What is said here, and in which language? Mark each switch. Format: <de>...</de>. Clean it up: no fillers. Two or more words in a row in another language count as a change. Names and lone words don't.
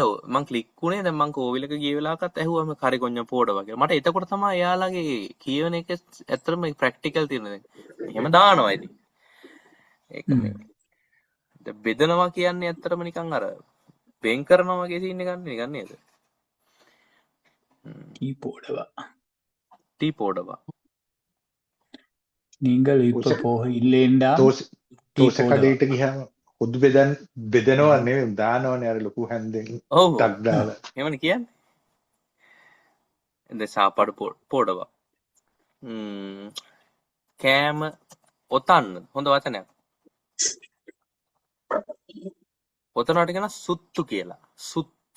<si>මං ක්ලික් වුණේ දැන් මං කෝවිලක ගිය වෙලාවකත් ඇහුවම</si> <ta>கறி கொஞ்சம் போடவா</ta> <si>කියලා. මට එතකොට තමයි එයාලගේ කියවන එක ඇත්තටම ප්‍රැක්ටිකල් තියෙන දැන්. එහෙම දානවා ඉතින්. ඒක මේ බෙදනවා කියන්නේ ඇත්තටම නිකන් අර වෙන් කරනවා වගේ සීන් එකක් නිකන් නේද?</si> <ta>டீ போடவா டீ போடவா. நீங்கள் இப்ப තෝස போக இல்லைண்டா තෝස டீ තෝස போடவா</ta> <si>කඩේට ගියාම හොදු බෙදනවා නෙවෙයි දානවනේ අර ලොකු හැන්දෙන් ඔව් ඔව්. ටක් දාලා. එහෙමනේ කියන්නේ. දැන්</si> <ta>சாப்பாடு போடவா.</ta> <si>කෑම ඔතන්න හොඳ වචනයක්. ඔතනට කියන සුත්තු කියලා. සුත්තු.</si>